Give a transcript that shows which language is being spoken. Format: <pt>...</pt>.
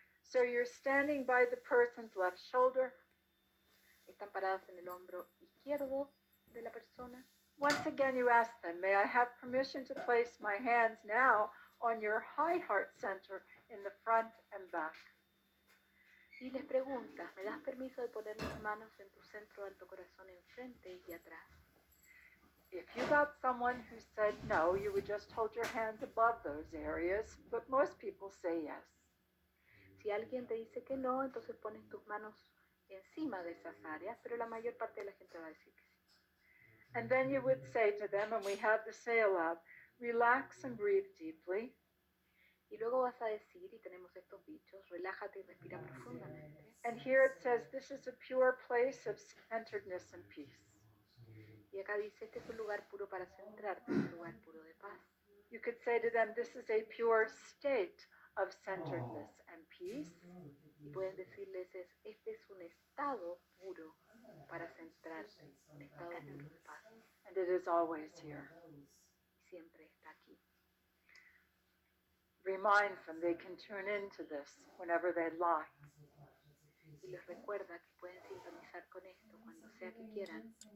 <en>So you're standing by the person's left shoulder.</en> <es>Están paradas en el hombro izquierdo de la persona.</es> <en>Once again, you ask them, may I have permission to place my hands now on your high heart center in the front and back?</en> <es>Y les preguntas, ¿me das permiso de poner mis manos en tu centro de alto corazón enfrente y atrás?</es> <en>If you got someone who said no, you would just hold your hands above those areas, but most people say yes.</en> <es>Si alguien te dice que no, entonces pones tus manos encima de esas áreas, pero la mayor parte de la gente va a decir que sí.</es> <en>And then you would say to them, and we have to say aloud, relax and breathe deeply.</en> <es>Y luego vas a decir, y tenemos estos dichos, relájate y respira profundamente.</es> <en>And here it says, this is a pure place of centeredness and peace.</en> <es>Y acá dice, este es un lugar puro para centrarte, un lugar puro de paz.</es> <en>You could say to them, this is a pure state of centeredness and peace.</en> <es>Y puedes decirles, este es un estado puro para centrarte, un estado puro de paz.</es> <en>And it is always here.</en> <es>Y siempre está aquí.</es> <en>Remind them they can tune into this whenever they like.</en> <es>Y les recuerda que pueden sintonizar con esto cuando sea que quieran.</es>